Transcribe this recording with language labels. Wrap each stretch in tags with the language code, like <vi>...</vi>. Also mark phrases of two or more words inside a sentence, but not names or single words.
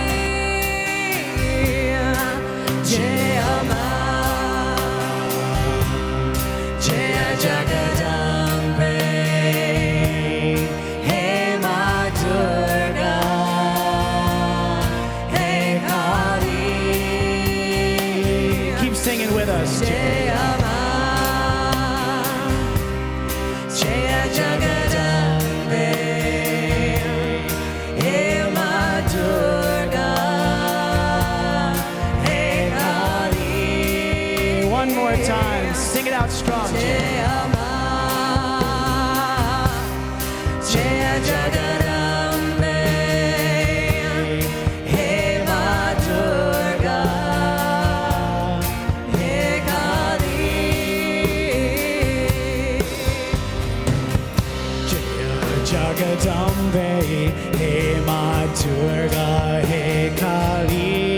<hi>जय माँ, जय जगदम्बे, हे माँ दुर्गा, हे काली.</hi> <en>Keep singing with us.</en> <hi>जय माँ, जय जगदम्बे, हे माँ दुर्गा, हे काली.</hi> <en>One more time. Sing it out strong.</en> <hi>जय माँ, जय जगदम्बे, हे माँ दुर्गा, हे काली. जय जगदम्बे, हे माँ दुर्गा, हे काली.</hi>